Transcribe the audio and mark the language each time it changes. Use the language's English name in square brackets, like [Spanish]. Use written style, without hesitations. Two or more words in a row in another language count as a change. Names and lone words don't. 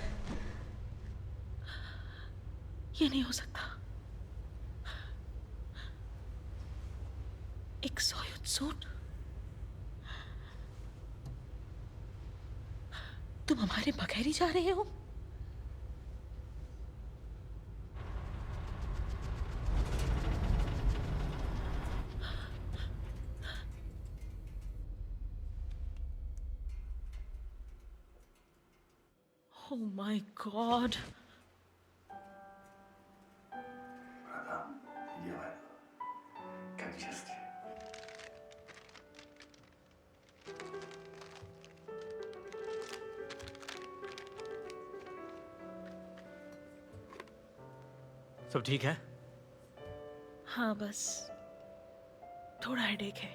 [Hindi] ये नहीं हो सकता. एक सोयूज सूट. तुम हमारे बगैर ही जा रहे हो? [English] Oh my God. [Russian] Братан, делай. Как чувствуешь? [Hindi] सब ठीक है? हाँ, बस थोड़ा हेडेक है.